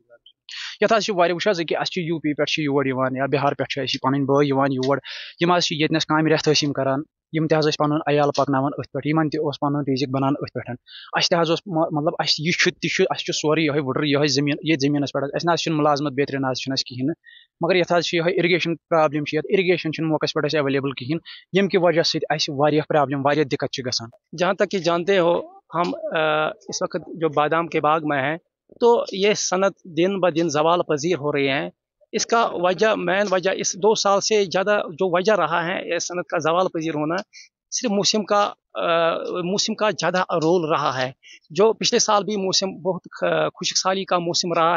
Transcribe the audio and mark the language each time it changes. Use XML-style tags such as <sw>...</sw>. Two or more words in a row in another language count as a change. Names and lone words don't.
<ks>یتھ حظ چھِ واریاہ وٕچھ حظ أکیاہ اَسہِ چھِ یوٗ پی پٮ۪ٹھ چھِ یور یِوان یا بِہار پٮ۪ٹھ چھِ اَسہِ پنٕنۍ بٲے یِوان یور یِم حظ چھِ ییٚتنس کامہِ رٮ۪تھ ٲسۍ یِم کران یِم تہِ حظ ٲسۍ پنُن عیال پکناوان أتھۍ پٮ۪ٹھ یِمن تہِ اوس پنُن رِزِق بنان أتھۍ پٮ۪ٹھ اَسہِ تہِ حظ اوس مطلب اَسہِ یہِ چھُ تہِ چھُ اَسہِ چھُ سورُے یِہے وُڈٕر یِہے زٔمیٖن ییٚتھۍ زٔمیٖنس پٮ۪ٹھ اَسہِ نہ حظ چھُنہٕ مُلازمت بیترِ نہ حظ چھُنہٕ اَسہِ کِہیٖنۍ نہٕ مگر یتھ حظ چھِ یِہے</ks> <en>irrigation problem</en> <ks>چھِ یتھ اِرِگیشن چھُنہٕ موقعس پٮ۪ٹھ اَسہِ ایویلیبل کِہیٖنۍ ییٚمہِ کہِ وجہ سۭتۍ اَسہِ واریاہ پرابلم واریاہ دِقت چھِ گژھان</ks> <ur>جہاں تک کہ جانتے ہو ہم اس وقت جو بادام کے باغ میں ہیں تو یہ صنعت دن بدن زوال پذیر ہو رہی ہیں اس کا وجہ مین وجہ اس 2 سال سے زیادہ جو وجہ رہا ہے یہ صنعت کا زوال پذیر ہونا صرف موسم کا زیادہ رول رہا ہے جو پچھلے سال بھی موسم بہت خشک سالی کا موسم رہا</ur>